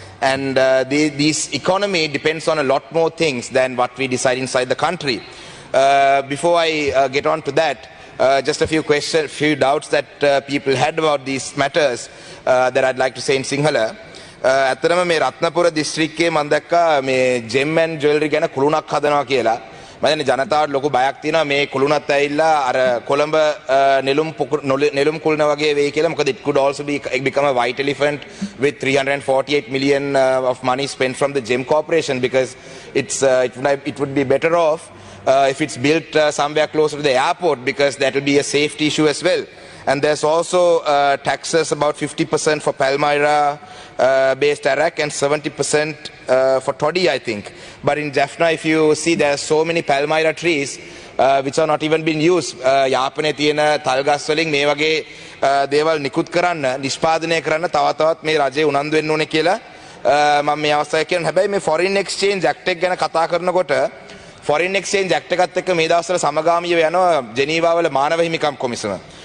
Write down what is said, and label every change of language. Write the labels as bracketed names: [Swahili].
[English] And this economy depends on a lot more things than what we decide inside the country. Before I get on to that, just a few doubts that people had about these matters that I'd like to say in Sinhala. [Sinhala] ඇත්තටම මේ රත්නපුර දිස්ත්‍රික්කයේ මම දැක්කා මේ gem and ජුවෙලරි ගැන කුළුණක් හදනවා කියලා. මම දැන් ජනතාවට ලොකු බයක් තියෙනවා මේ කුළුණත් ඇවිල්ලා අර කොළඹ නෙළුම් කුළුණ වගේ වෙයි කියලා. [English] මොකද it could also become a white elephant with 348 million of money spent from the Gem Corporation, because it would be better off if it's built somewhere closer to the airport, because that will be a safety issue as well. And there's also taxes about 50% for Palmyra based arak and 70% for toddy, I think. But in Jaffna, if you see, there are so many Palmyra trees which are not even being used. [Sinhala] යාපනයේ තියෙන තල් ගස් වලින් මේ වගේ දේවල් නිකුත් කරන්න, නිෂ්පාදනය කරන්න තවත් මේ රජේ උනන්දු වෙන්න ඕනේ කියලා මම මේ අවස්ථාවේ කියනවා. හැබැයි මේ Foreign Exchange Act එක ගැන කතා කරනකොට Foreign Exchange Act එකත් එක්ක මේ දවස්වල සමගාමීව යනවා ජෙනීවා වල මානව හිමිකම් කොමිසම.